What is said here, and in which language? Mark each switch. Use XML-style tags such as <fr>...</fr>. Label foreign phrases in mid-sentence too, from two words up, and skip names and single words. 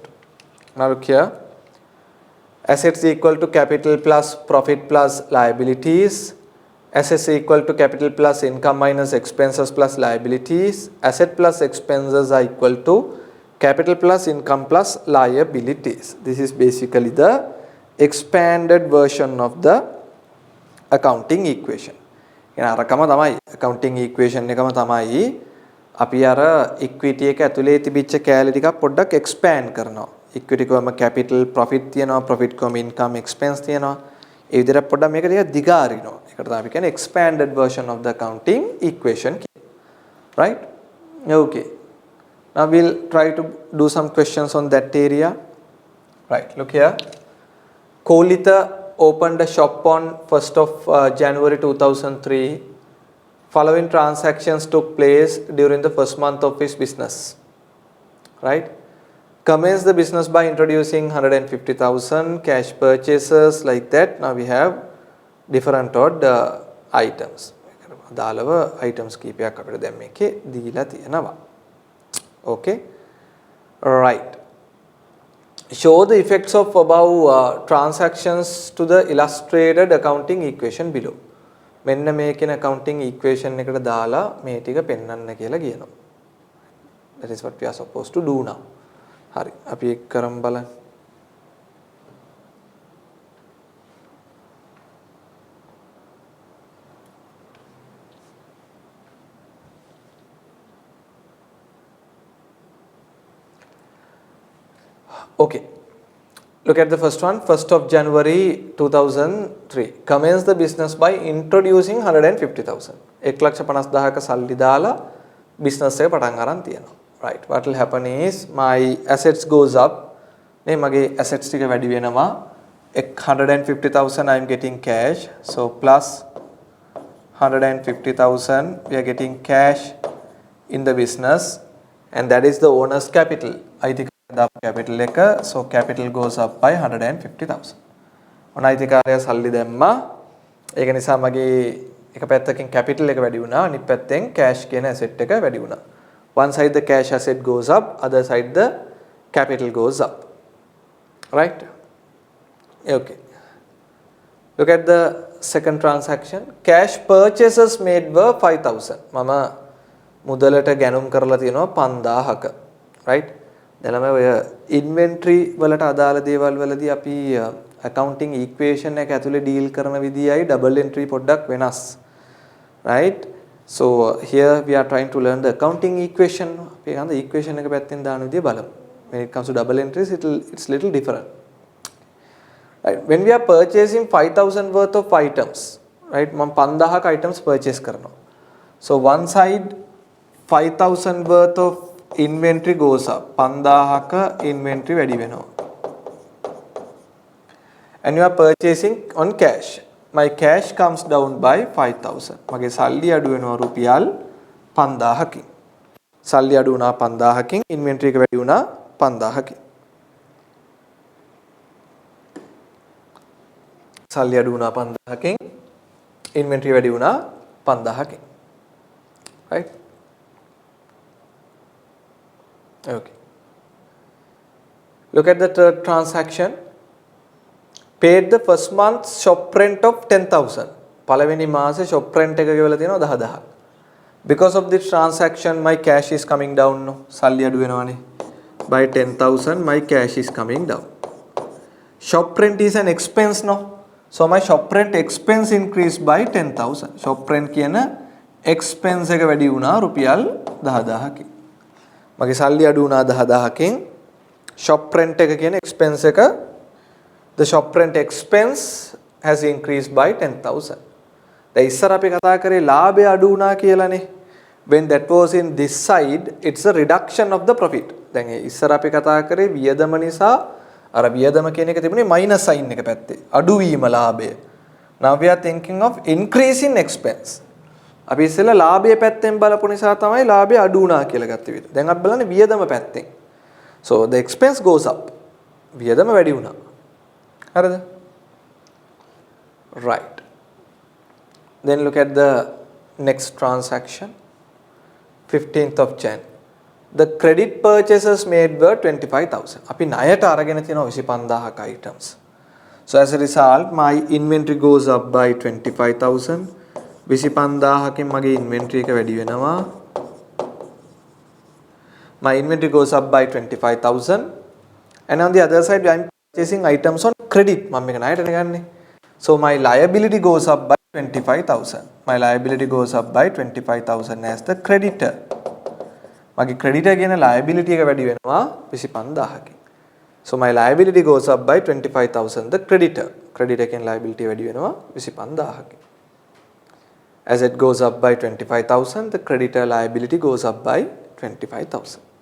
<en>Now look here, assets equal to capital plus profit plus liabilities, assets equal to capital plus income minus expenses plus liabilities, asset plus expenses are equal to capital plus income plus liabilities. This is basically the expanded version of the accounting equation.</en> <si>අරකම තමයි</si> <en>accounting equation</en> <si>එකම තමයි අපි අර equity එක ඇතුලේ තිබිච්ච කැලේ ටිකක් පොඩ්ඩක් expand කරනවා. equity කොම</si> <en>capital profit</en> <si>තියෙනවා, profit කොම</si> <en>income expense</en> <si>තියෙනවා. ඒ විදිහට පොඩ්ඩක් මේක ටිකක් දිගාරිනවා. ඒකට තමයි අපි කියන්නේ</si> <en>expanded version of the accounting equation, right? Okay. Now we'll try to do some questions on that area. Right, look here. Kolita opened a shop on 1st of January 2003. Following transactions took place during the first month of his business. Right? Commenced the business by introducing 150,000 cash purchases like that. Now we have different odd items.</en> <si>දාලව items කීපයක් අපිට දැන් මේකේ දීලා තියෙනවා.</si> <en>Okay, right. Show the effects of above transactions to the illustrated accounting equation below.</en> <si>මෙන්න මේකේ</si> <en>accounting equation</en> <si>එකට දාලා මේ ටික පෙන්වන්න කියලා කියනවා.</si> <en>That is what we are supposed to do now.</en> <si>හරි, අපි ඒක කරමු බලන්න.</si> <en>Okay, look at the first one. 1st of January 2003. Commenced the business by introducing 150,000.</en> <si>1,50,000ක සල්ලි දාලා business එක පටන් ගන්න තියෙනවා.</si> <en>Right, what will happen is my assets goes up.</en> <si>මේ මගේ assets ටික වැඩි වෙනවා. 150,000</si> <en>I am getting cash. So plus 150,000 we are getting cash in the business, and that is the owner's capital. capital එක, so capital goes up by 150,000.</en> <si>ඔන්න අයිතිකාරය සල්ලි දැම්මා. ඒක නිසා මගේ එක පැත්තකින් capital එක වැඩි වුණා, අනිත් පැත්තෙන් cash කියන asset එක වැඩි වුණා.</si> <en>One side the cash asset goes up, other side the capital goes up. Right? Okay. Look at the second transaction. Cash purchases made were 5,000.</en> <si>මම මුදලට ගැනුම් කරලා තියෙනවා 5,000ක. Right? දැන් ඔය ඉන්වෙන්ටරි වලට අදාළ දේවල් වලදී අපි accounting equation එක ඇතුලේ deal කරන විදියයි</si> <en>double entry</en> <si>පොඩ්ඩක් වෙනස්.</si> <en>Right? So here we are trying to learn the accounting equation.</en> <si>අපි ගන්න equation එක පැත්තෙන් දාන විදිය බලමු.</si> <en>When it comes to double entries, it's little different. Right? When we are purchasing 5,000 worth of items, right?</en> <si>මම 5,000ක items purchase කරනවා.</si> <en>So one side 5,000 worth of inventory goes up.</en> <si>5,000ක inventory වැඩි වෙනවා.</si> <en>And you are purchasing on cash. my cash comes down by 5000.</en> <si>මගේ සල්ලි අඩු වෙනවා රුපියල් 5000කින්. සල්ලි අඩු වුණා 5000කින්, ඉන්වෙන්ටරි එක වැඩි වුණා 5000කින්. සල්ලි අඩු වුණා 5000කින්, ඉන්වෙන්ටරි වැඩි වුණා 5000කින්.</si> <en>right? Okay. Look at the third transaction. Paid the first month's shop rent of 10,000.</en> <si>පළවෙනි මාසේ</si> <en>shop rent</en> <si>එක ගෙවලා තියෙනවා 10000.</si> <en>Because of this transaction my cash is coming down no.</en> <si>සල්ලි අඩු වෙනවානේ.</si> <en>By 10,000 my cash is coming down. Shop rent is an expense no. So my shop rent expense increased by 10,000. Shop rent</en> <si>කියන expense එක වැඩි වුණා රුපියල් 10000කින්. මගේ සල්ලි අඩු වුණා 10000කින්.</si> <en>shop rent</en> <si>එක කියන expense එක,</si> <en>the shop rent expense has increased by 10,000.</en> <si>දැන් ඉස්සර අපි කතා කරේ ලාභය අඩු වුණා කියලානේ.</si> <en>When that was in this side, it's a reduction of the profit.</en> <si>දැන් ඉස්සර අපි කතා කරේ වියදම නිසා අර වියදම කියන එක තිබුණේ</si> <en>minus sign</en> <si>එක පැත්තේ. අඩු වීම ලාභය.</si> <en>Now we are thinking of increase in expense.</en> <si>අපි ඉස්සෙල්ලා ලාභය පැත්තෙන් බලපු නිසා තමයි ලාභය අඩු වුණා කියලා ගත්තේ විතර. දැන් අපි බලන්නේ වියදම පැත්තෙන්.</si> <en>So the expense goes up.</en> <si>වියදම වැඩි වුණා. හරිද?</si> <en>Right. Then look at the next transaction. 15th of Jan. The credit purchases made were 25,000.</en> <si>අපි ණයට අරගෙන තියෙනවා 25000ක items.</si> <en>So as a result my inventory goes up by 25,000.</en> <si>25000කින් මගේ inventory එක වැඩි වෙනවා.</si> <en>My inventory goes up by 25,000. And on the other side I am purchasing items on credit. මම මේක ණයට ගන්නේ. So my liability goes up by 25,000. My liability goes up by 25,000 as the creditor.</en> <si>මගේ creditor කියන liability එක වැඩි වෙනවා 25000කින්.</si> <en>So my liability goes up by 25,000. The creditor</en> <si>කියන liability වැඩි වෙනවා 25000කින්.</si> <en>As it goes up by 25,000, the creditor liability goes up by 25,000.</en>